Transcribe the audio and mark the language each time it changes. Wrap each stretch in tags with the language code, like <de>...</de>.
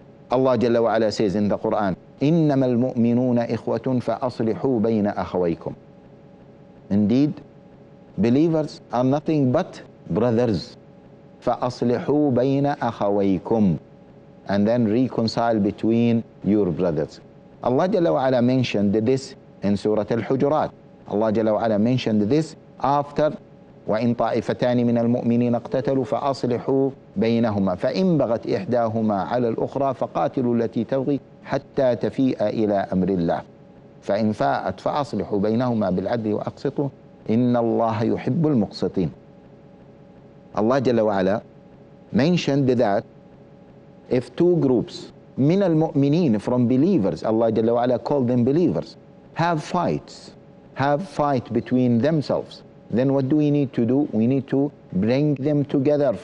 <en>Allah Jalla wa Ala says in the Quran,</en> <ar>إِنَّمَا الْمُؤْمِنُونَ إِخْوَةٌ فَأَصْلِحُوا بَيْنَ أَخَوَيْكُمْ.</ar> <en>Indeed, believers are nothing but brothers.</en> <ar>فَأَصْلِحُوا بَيْنَ أَخَوَيْكُمْ.</ar> <en>And then reconcile between your brothers. Allah Jalla wa Ala mentioned this in Surah Al-Hujurat. Allah Jalla wa Ala mentioned this after</en> <ar>وَإِن طَائِفَتَانِ مِنَ الْمُؤْمِنِينَ اقْتَتَلُوا فَأَصْلِحُوا بَيْنَهُمَا فَإِن بَغَتْ إِحْدَاهُمَا عَلَى الْأُخْرَى فَقَاتِلُوا الَّتِي تَبْغِي حَتَّى تَفِيءَ إِلَى أَمْرِ اللَّهِ فَإِن فَاءَتْ فَأَصْلِحُوا بَيْنَهُمَا بِالْعَدْلِ وَأَقْسِطُوا إِنَّ اللَّهَ يُحِبُّ الْمُقْسِطِينَ.</ar> <en>Allah Jalla wa Ala mentioned that if two groups</en> <ar>min al-mu'mineen,</ar> <en>from believers, Allah Jalla wa Ala called them believers, have fight between themselves, then what do we need to do? We need to bring them together.</en>